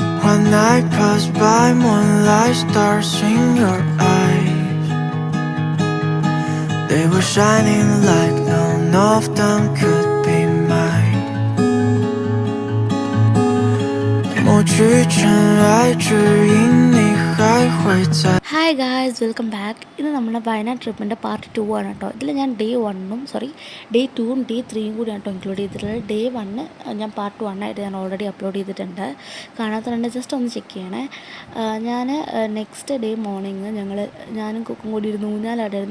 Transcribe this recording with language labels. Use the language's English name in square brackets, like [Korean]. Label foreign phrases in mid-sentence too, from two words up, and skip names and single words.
[English] One night passed by, moonlight stars in your eyes. They were shining like none of them could be mine. [Chinese] 抹去尘埃，只因你还会在。 [English] Hi guys, welcome back. [Malayalam] ഇത് നമ്മുടെ വയനാട് ട്രിപ്പിൻ്റെ പാർട്ട് 2 ആണ് കേട്ടോ. ഇതിൽ ഞാൻ ഡേ 2ഉം ഡേ 3യും കൂടി കേട്ടോ ഇൻക്ലൂഡ് ചെയ്തിട്ടുള്ളത്. ഡേ 1 ഞാൻ പാർട്ട് 1 ആയിട്ട് ഞാൻ [English] already upload [Malayalam] ചെയ്തിട്ടുണ്ട്. കാണാത്തതുകൊണ്ട് ജസ്റ്റ് ഒന്ന് ചെക്ക് ചെയ്യണേ. ഞാൻ [English] next day morning [Malayalam] ഞാനും കുക്കും കൂടി ഇരുന്ന് ഊഞ്ഞാലായിട്ടായിരുന്നു.